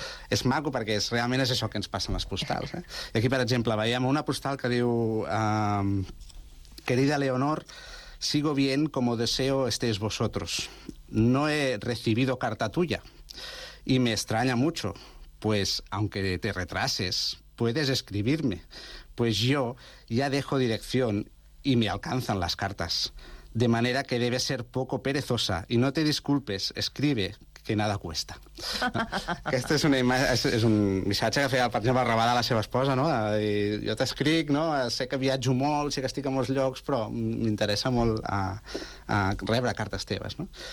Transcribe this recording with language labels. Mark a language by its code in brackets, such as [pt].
[ca] És maco perquè realment és això que ens passa en les postals. Eh? I aquí, per exemple, veiem una postal que diu: [es] querida Leonor, sigo bien como deseo estéis vosotros. No he recibido carta tuya y me extraña mucho, pues aunque te retrases, puedes escribirme. Pues yo ya dejo dirección y me alcanzan las cartas. De manera que debes ser poco perezosa y no te disculpes, escribe, que nada cuesta. [ca] Aquesta és una imatge, és un missatge que feia, per exemple, Rabadà a la seva esposa, no? I jo t'escric, no? Sé que viatjo molt, sé que estic a molts llocs, però m'interessa molt a rebre cartes teves, no?